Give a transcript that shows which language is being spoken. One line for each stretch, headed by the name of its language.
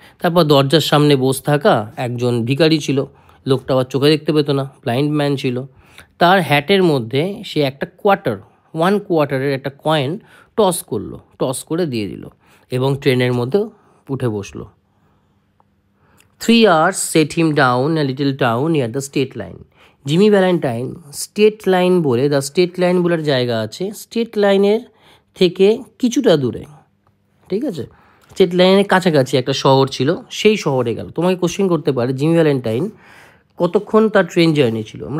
Bangla: তারপর দরজার সামনে বসে থাকা একজন ভিখারি ছিল, লোকটা আবার চোখে দেখতে পেতো না, ব্লাইন্ড ম্যান ছিল। তার হ্যাটের মধ্যে সে একটা ওয়ান কোয়ার্টারের একটা কয়েন টস করলো, টস করে দিয়ে দিল এবং ট্রেনের মধ্যে উঠে বসলো।
English: 3 hours set him down a little town near the state line.
Bangla: Jimmy Valentine state line বলে, দ্য স্টেট লাইন বলার জায়গা আছে স্টেট লাইনের থেকে কিছুটা দূরে, ঠিক আছে, স্টেট লাইনের কাছাকাছি একটা শহর ছিল, সেই শহরে গেল। তোমাকে কোশ্চেন করতে পারে জিমি ভ্যালেন্টাইন কতক্ষণ তার ট্রেন জার্নি ছিল?